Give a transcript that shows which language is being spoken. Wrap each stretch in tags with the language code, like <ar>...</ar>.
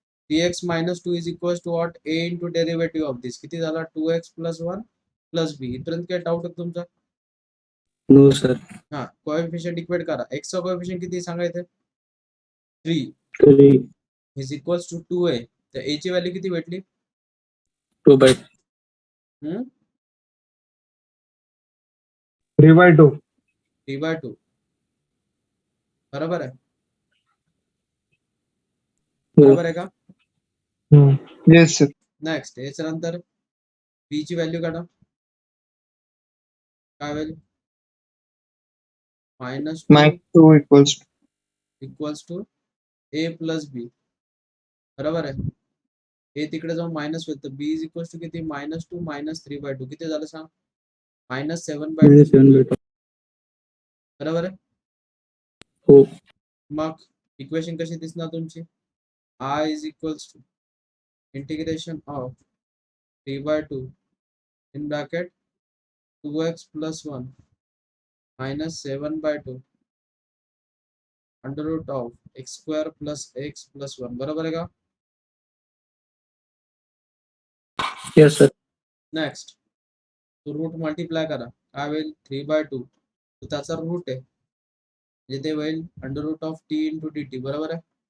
<en>3x minus 2 is equals to what? a into derivative of this.</en> <mr>किती झाला?</mr> <en>2x plus 1 plus b.</en> <mr>इथपर्यंत काय doubt आहे तुमचा?</mr> <en>No sir.</en> <mr>हा, कोएफिशियंट इक्वेट करा. x चा कोएफिशियंट किती सांगायचं?</mr> <en>3 is equals to 2 आहे.</en> <mr>तर a ची व्हॅल्यू किती भेटली? 2/3. हम्म 3/2. 3/2 बरोबर आहे. बरोबर आहे का?</mr> <en>Yes sir.</en> <mr>नेक्स्ट याच्यानंतर b ची व्हॅल्यू काढा. काय होईल? -2 -2</mr> <en>Equals to a plus B.</en> <mr>बरोबर आहे. ए तिकडे जाऊन मायनस होईल तर बी इज इक्वल्स टू किती? -2 -3/2 किती झालं सांग? -7/2. बरोबर आहे. हो. मग इक्वेशन कशी दिसणार तुमची?</mr> <en>I is equals to integration of 3/2 in bracket 2x plus 1 minus 7/2 under root of x square plus x plus 1</en> <mr>बरोबर आहे का?</mr> <en>Yes sir.</en> <mr>नेक्स्ट तो रूट मल्टिप्लाय करा, काय होईल 3/2, त्याचा रूट आहे म्हणजे ते होईल under route of T into D T बरोबर आहे,</mr>